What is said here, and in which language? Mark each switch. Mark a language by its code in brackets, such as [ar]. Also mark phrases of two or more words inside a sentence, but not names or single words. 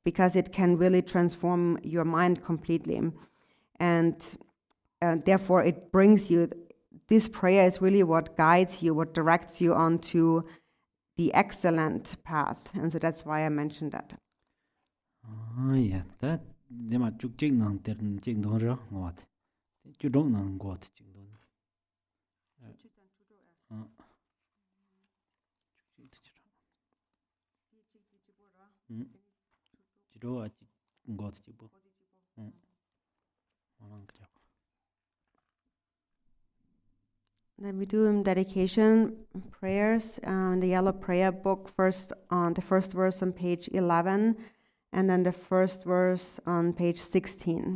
[en] because it can really transform your mind completely. And therefore it brings you, this prayer is really what guides you, what directs you onto the excellent path. And so that's why I mentioned that. Yeah, that they might chúc ching nang ter ching don ra ngot. Chu dong nang ngot ching don. Chu do a ngot chi bo. Then we do dedication prayers in the yellow prayer book, first on the first verse on page 11, and then the first verse on page 16.